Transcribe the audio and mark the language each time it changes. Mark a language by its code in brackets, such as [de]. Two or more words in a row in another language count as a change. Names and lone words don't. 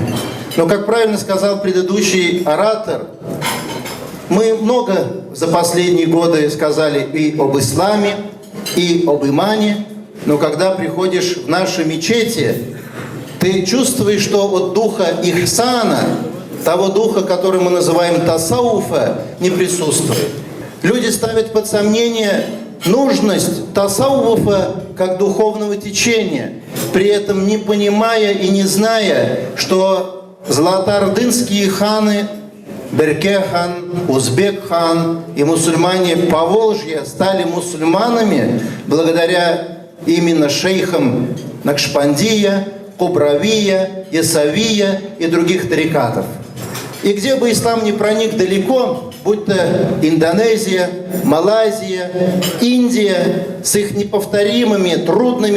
[ru] Но, как правильно сказал предыдущий оратор, мы много за последние годы сказали и об исламе, и об имане, но когда приходишь в наши мечети, ты чувствуешь, что от духа ихсана, того духа, который мы называем тасауфа, не присутствует. Люди ставят под сомнение нужность тасауфа как духовного течения, при этом не понимая и не зная, что золотоордынские ханы, Берке хан, Узбек хан и мусульмане Поволжья стали мусульманами благодаря именно шейхам Накшбандия, Кубравия, Ясавия и других тарикатов. И где бы ислам не проник далеко, будь то Индонезия, Малайзия, Индия, с их неповторимыми трудными